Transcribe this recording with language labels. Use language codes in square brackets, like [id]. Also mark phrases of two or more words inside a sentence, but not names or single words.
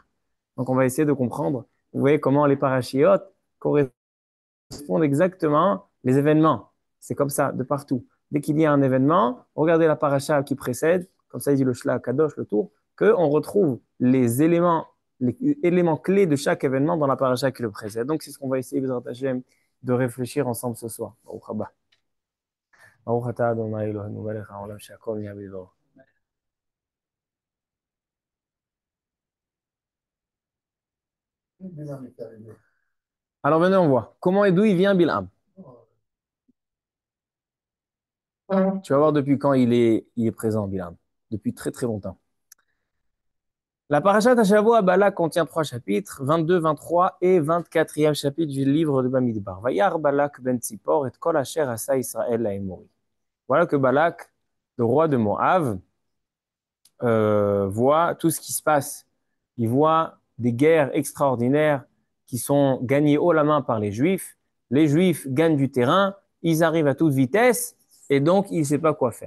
[fr] Donc, on va essayer de comprendre, vous voyez, comment les parachiotes correspondent exactement les événements. C'est comme ça, de partout. Dès qu'il y a un événement, regardez la paracha qui précède, comme ça il dit le Shla Kadosh, le tour, qu'on retrouve les éléments clés de chaque événement dans la paracha qui le précède. Donc c'est ce qu'on va essayer de réfléchir ensemble ce soir. [he] ברוך הבא. ברוך אתה ה' אלוהינו מלך העולם שהכל נהיה בדברו. [fr] Alors venez, on voit. Comment et d'où il vient Bilham? Tu vas voir depuis quand il est présent, Bilham. Depuis très très longtemps. La [he] פרשת השבוע [fr] Balak contient 3 chapitres, 22, 23 et 24e chapitre du livre de Bamidbar. [he] וירא בלק בן צפור את כל אשר עשה ישראל לאמרי. [fr] Voilà que Balak, le roi de Moab, voit tout ce qui se passe. Il voit des guerres extraordinaires qui sont gagnées haut la main par les Juifs. Les Juifs gagnent du terrain, ils arrivent à toute vitesse et donc il ne sait pas quoi faire.